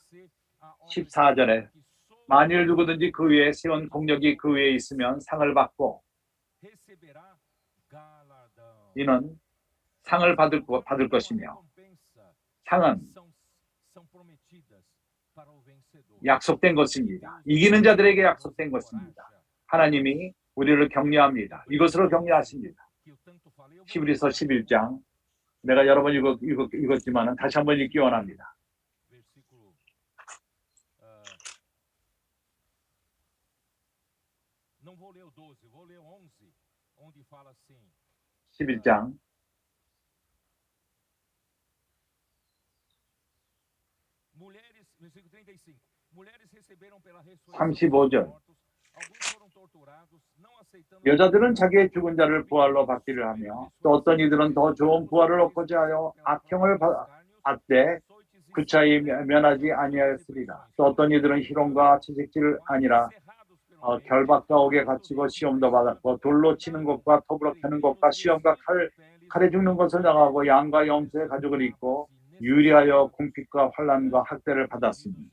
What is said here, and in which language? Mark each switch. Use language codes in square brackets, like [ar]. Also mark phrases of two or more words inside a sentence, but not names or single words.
[ko] 14절에 만일 누구든지 그 위에 세운 공력이 그 위에 있으면 상을 받고 이는 상을 받을 것이며 상은 약속된 것입니다. 이기는 자들에게 약속된 것입니다. 하나님이 우리를 격려합니다. 이것으로 격려하십니다. 히브리서 11장 내가 여러 번 읽었지만 다시 한번 읽기 원합니다. [pt] Não vou ler o 12, vou ler o 11, onde fala assim. [ko] 11장 [pt] Mulheres, versículo 35. Mulheres receberam pela ressurreição dos [ko] 35절 [pt] mortos. Alguns foram torturados, não aceitando. [ko] 여자들은 자기의 죽은 자를 부활로 받기를 하며 또 어떤 이들은 더 좋은 부활을 얻고자 하여 악형을 받되 그 차이 면하지 아니하였으리라. 또 어떤 이들은 희롱과 채찍질 아니라 결박과 옥에 갇히고 시험도 받았고 돌로 치는 것과 톱으로 패는 것과 시험과 칼에 죽는 것을 당하고 양과 염소의 가죽을 입고 유리하여 궁핍과 환난과 학대를 받았으니